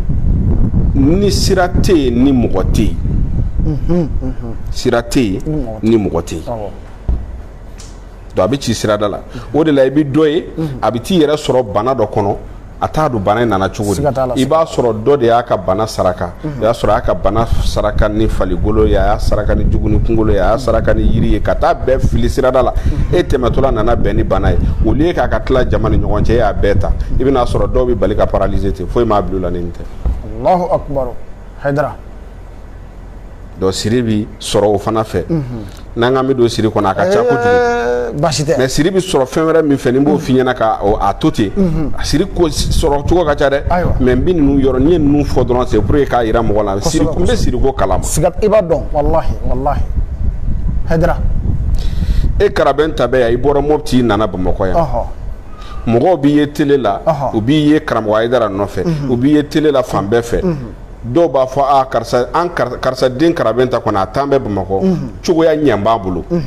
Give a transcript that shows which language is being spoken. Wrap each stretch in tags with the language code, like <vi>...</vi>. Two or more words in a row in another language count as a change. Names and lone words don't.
<bm>ni sira tɛ yen ni mɔgɔ tɛ yen sira tɛ yen ni mɔgɔ tɛ yen donc a bɛ ci sirada la o de la i bɛ dɔ ye a bɛ t'i yɛrɛ sɔrɔ bana dɔ kɔnɔ a t'a don bana in nana cogo di i b'a sɔrɔ dɔ de y'a ka bana saraka o y'a sɔrɔ a y'a ka bana saraka ni faligolo ye a y'a saraka ni jugu ni kunkolo ye a y'a saraka ni yiri ye ka taa bɛɛ fili sirada la e tɛmɛtɔla nana bɛn ni bana ye</bm> <fr>au lieu</fr> <bm>k'a ka tila jama ni ɲɔgɔn cɛ e y'a bɛɛ ta i bɛna sɔrɔ dɔw bɛ bali ka paralyser ten foyi m'a bila o la ni nin tɛ</bm> <ar>الله أكبر Hayidara</ar> <bm>donc siri bi sɔrɔ o fana fɛ n'an k'an bɛ don siri kɔnɔ a ka ca kojugu baasi tɛ mais siri bi sɔrɔ fɛn wɛrɛ min fɛ ni n b'o f'i ɲɛna ka a to ten a siri ko sɔrɔ cogo ka ca dɛ mais n bɛ ninnu yɔrɔ n'i ye ninnu fɔ dɔrɔn</bm> <fr>c'est pour que</fr> <bm>k'a jira mɔgɔ la siri n bɛ siri ko kalama siga i b'a dɔn wallahi Hayidara e karabɛn ta bɛ yan i bɔra Mopti i nana Bamakɔ yan mɔgɔw b'i ye télé la u b'i ye karamɔgɔ Hayidara nɔfɛ u b'i ye télé la fan bɛɛ fɛ dɔw b'a fɔ karisa den karabɛn ta kɔni a t'an bɛ Bamakɔ cogoya ɲɛ b'a bolo</bm>